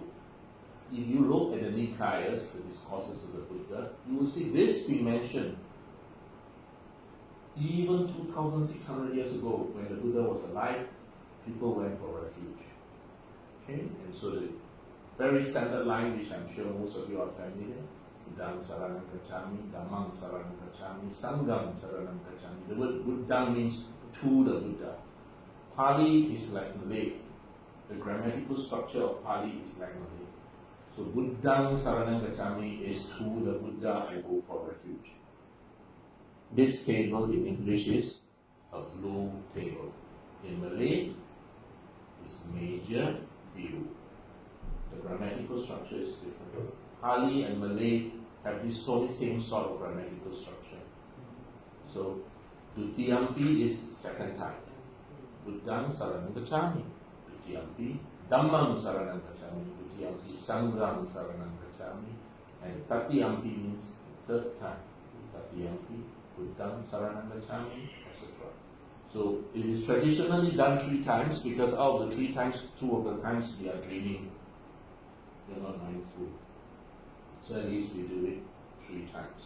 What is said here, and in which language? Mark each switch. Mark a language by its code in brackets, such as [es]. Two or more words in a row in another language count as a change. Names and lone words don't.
[en] If you look at the Nikayas, the discourses of the Buddha, you will see this being mentioned even 2,600 years ago when the Buddha was alive, people went for refuge. Okay? And so the very standard line, which I'm sure most of you are familiar, [pi] Buddhang saranam gacchami, Dhammang saranam gacchami, Sangham saranam gacchami. [en] The word Buddhang means to the Buddha. Pali is like Malay. The grammatical structure of Pali is like Malay. So [pi] Buddhang Saranam Gacchami [en] is to the Buddha I go for refuge. This table in English is a blue table. In Malay, it's [ms] major biru. [en] The grammatical structure is different. Pali and Malay have this same sort of grammatical structure. So Dutiyampi is second time. [pi] Buddhang Saranam Gacchami. Dutiyampi Dhammam Saranam Gacchami. Dutiyampi Sangham Saranam Gacchami. [en] And Tatiyampi means third time. [pi] Tatiyampi Buddhang Saranam Gacchami, [en] etc. So it is traditionally done 3 times because out of the 3 times, 2 of the times we are dreaming, we are not mindful. So at least we do it 3 times.